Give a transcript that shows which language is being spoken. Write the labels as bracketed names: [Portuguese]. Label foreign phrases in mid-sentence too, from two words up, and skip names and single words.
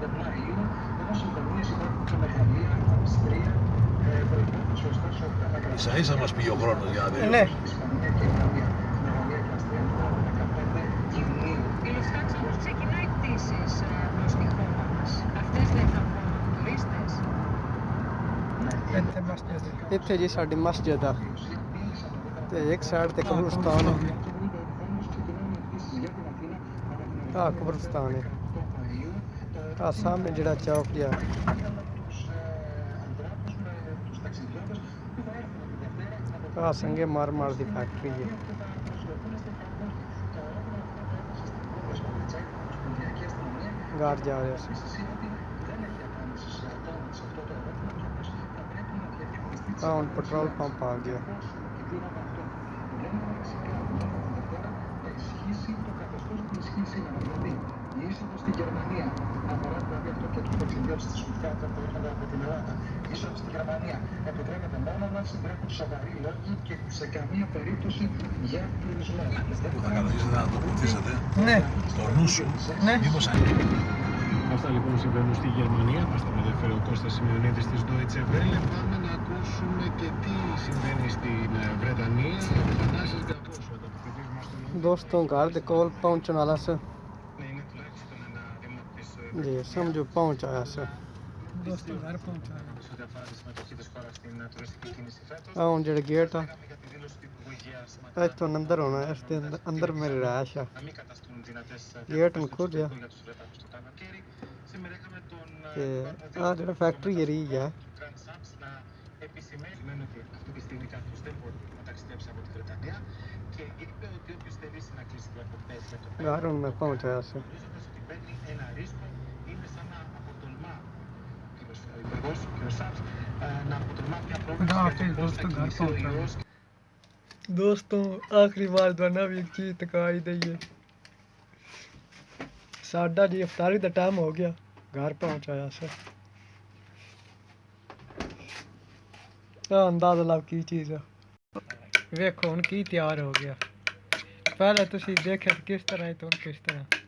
[Greek] Ίσα ίσα μας πήγε ο χρόνος για να Ναι. Η Lufthansa όμως ξεκινάει πτήσεις προς τη χώρα μας. Αυτές δεν θα βγουν τουρίστες. [Punjabi] ਇੱਥੇ ਜੀ ਸਾਡੀ ਮਸਜਿਦ ਆ ਤੇ ਇੱਕ ਸਾਈਡ ਤੇ ਕਬਰਸਤਾਨ ਹੈ ਆ ਕਬਰਸਤਾਨ ਹੈ ਆ ਸਾਹਮਣੇ ਜਿਹੜਾ ਚੌਕ ਜਿਹਾ ਆ ਸੰਗੇ ਮਾਰ ਦੀ ਫੈਕਟਰੀ ਹੈ ਘਰ ਜਾ ਰਿਹਾ ਸੀ ਆ ਹੁਣ ਪੈਟਰੋਲ ਪੰਪ ਆ ਗਿਆ [Greek] Η είσοδος στη Γερμανία αφορά δηλαδή αυτό και τους ταξιδιώτες της Lufthansa που έρχονται από την Ελλάδα. Η είσοδος στη Γερμανία επιτρέπεται μόνο να συντρέχουν σοβαροί λόγοι και σε καμία περίπτωση για τουρισμό. Που θα καταλήξετε να το βοηθήσετε. Ναι. Στο νου σου. Ναι. Μήπως Αυτά λοιπόν συμβαίνουν στη Γερμανία. Μας τα μεταφέρει ο Κώστας Σημειονίδης της Deutsche Welle. Πάμε να ακούσουμε και τι συμβαίνει στην Βρετανία. Ο Θανάσης Γκαπός, ο ανταποκριτής μας στον [Punjabi] ਦੋਸਤੋਂ ਘਰ ਦੇ ਕੋਲ ਪਹੁੰਚਣ ਵਾਲਾ ਸੀ ਜੀ ਸਮਝੋ ਪਹੁੰਚ ਆਇਆ ਸੀ ਦੋਸਤੋ ਘਰ ਪਹੁੰਚਾ ਆ ਹੁਣ ਜਿਹੜਾ ਗੇਟ ਆ ਇੱਥੋਂ ਅੰਦਰ ਹੋਣਾ ਇਸ ਦੇ ਅੰਦਰ ਮੇਰੀ ਰਿਹਾਇਸ਼ ਆ ਗੇਟ ਨੂੰ ਖੋਲ੍ਹਿਆ ਤੇ ਆ ਜਿਹੜਾ ਫੈਕਟਰੀ ਏਰੀਆ ਆ [Greek] Επισημαίνει ότι αυτή τη στιγμή κάποιος δεν μπορεί να ταξιδέψει από τη Βρετανία και είπε ότι όποιος θελήσει να κλείσει διακοπές για το [Punjabi] ਘਰ ਹੁਣ ਮੈਂ ਪਹੁੰਚ ਆਇਆ ਸੀ [Greek] γνωρίζοντας ότι παίρνει ένα ρίσκο, είναι σαν να αποτολμά ο υπουργός, ο κ. Σάπς, να αποτολμά μια πρόκληση για το πώς θα κινηθεί ο ιός. [Punjabi] ਦੋਸਤੋਂ ਆਖਰੀ ਵਾਰ ਤੁਹਾਨੂੰ ਵੀ ਇੱਕ ਚੀਜ਼ ਦਿਖਾਈ ਦਈਏ ਸਾਡਾ ਜੀ ਇਫਤਾਰੀ ਦਾ ਟਾਈਮ ਹੋ ਗਿਆ ਘਰ ਪਹੁੰਚ ਆਇਆ ਸੀ ਅੰਦਾਜ਼ਾ ਲਾਓ ਕੀ ਚੀਜ਼ ਆ ਵੇਖੋ ਹੁਣ ਕੀ ਤਿਆਰ ਹੋ ਗਿਆ ਪਹਿਲਾਂ ਤੁਸੀਂ ਦੇਖਿਆ ਕਿ ਕਿਸ ਤਰ੍ਹਾਂ ਹੈ ਤੇ ਹੁਣ ਕਿਸ ਤਰ੍ਹਾਂ